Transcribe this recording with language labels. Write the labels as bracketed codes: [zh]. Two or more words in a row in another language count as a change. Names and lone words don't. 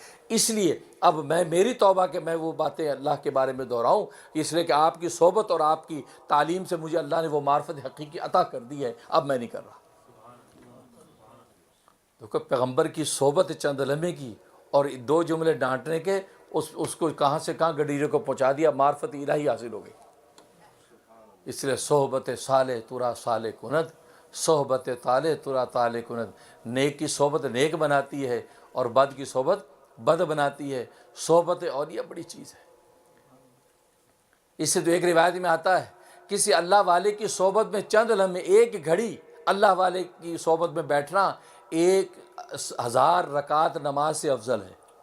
[ur] اس لیے اب میری توبہ کہ میں وہ باتیں اللہ کے بارے میں دہراؤں، اس لیے کہ آپ کی صحبت اور آپ کی تعلیم سے مجھے اللہ نے وہ معرفت حقیقی عطا کر دی ہے، اب میں نہیں کر رہا۔ دیکھو پیغمبر کی صحبت چند لمحے کی اور دو جملے ڈانٹنے کے اس کو کہاں سے کہاں گڈیرے کو پہنچا دیا، معرفت الہی حاصل ہو گئی۔ اس لیے [fa] صحبت صالح ترا صالح کند، صحبت طالح ترا طالح کند۔ [ur] نیک کی صحبت نیک بناتی ہے اور بد کی صحبت بد بناتی ہے۔ صحبت اولیاء بڑی چیز ہے۔ اس سے تو ایک روایت میں آتا ہے کسی اللہ والے کی صحبت میں چند لمحے، ایک گھڑی اللہ والے کی صحبت میں بیٹھنا 1000 رکعت نماز سے افضل ہے۔